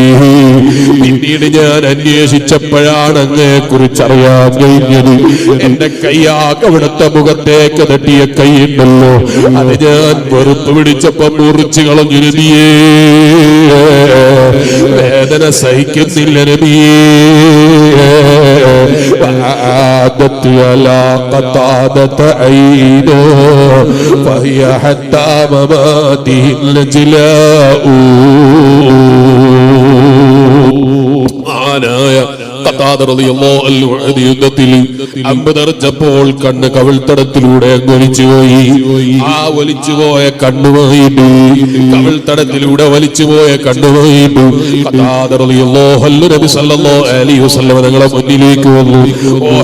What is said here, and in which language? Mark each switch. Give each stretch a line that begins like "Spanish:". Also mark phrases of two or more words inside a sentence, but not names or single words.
Malayalam: പിന്നീട് ഞാൻ അന്വേഷിച്ചപ്പോഴാണ് അങ്ങയെ കുറിച്ച് അറിയാൻ കഴിഞ്ഞത്. എന്റെ കയ്യാക്ക് അവിടുത്തെ മുഖത്തേക്ക് തട്ടിയ കൈയുണ്ടല്ലോ, അത് ഞാൻ വെറുപ്പ് പിടിച്ചപ്പോ മുറിച്ചു കളഞ്ഞു നബിയേ. വേദന സഹിക്കുന്നില്ല നബിയേ.
Arabic: وعادت على قطادة عينه فهي حتى مماته النجلاء.
Malayalam: അമ്പതറിച്ചപ്പോൾ കണ്ണ് കവിൾത്തടത്തിലൂടെ വലിച്ചുപോയി. ആ വലിച്ചുപോയ കണ്ണുമായിട്ട് കവിൾത്തടത്തിലൂടെ വലിച്ചുപോയ കണ്ണുമായിട്ട് നബി
Arabic: صلى الله عليه وسلم
Malayalam: തങ്ങളുടെ മുന്നിലേക്ക് വന്നു.